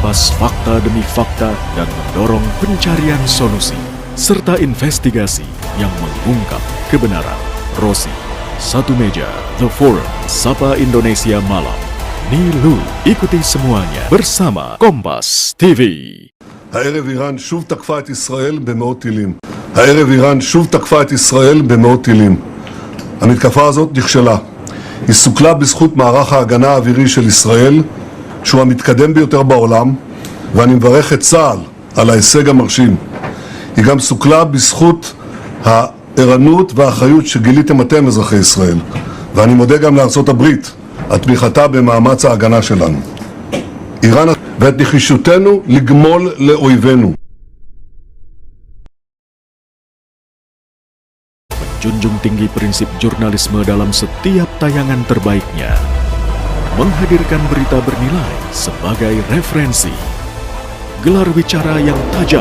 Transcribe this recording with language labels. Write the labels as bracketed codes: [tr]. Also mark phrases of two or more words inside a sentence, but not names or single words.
[id] mengupas fakta demi fakta dan mendorong pencarian solusi serta investigasi yang mengungkap kebenaran. Rosi, Satu Meja, The Forum, Sapa Indonesia Malam. Nilu, ikuti semuanya bersama Kompas TV. [he] הערב איראן שוב תקפה את ישראל במאות טילים. הערב איראן שוב תקפה את ישראל במאות טילים. המתקפה הזאת נכשלה. היא סוכלה בזכות מערך ההגנה האווירי של ישראל, שהוא המתקדם ביותר בעולם, ואני מברך את צה"ל על ההישג המרשים. היא גם סוכלה בזכות הערנות והאחריות שגיליתם אתם, אזרחי ישראל. ואני מודה גם לארצות הברית על תמיכתה במאמץ ההגנה שלנו. איראן ואת נחישותנו לגמול לאויבינו. [id] Menjunjung tinggi prinsip jurnalisme dalam setiap tayangan terbaiknya. Menghadirkan berita bernilai sebagai referensi. Gelar bicara yang tajam.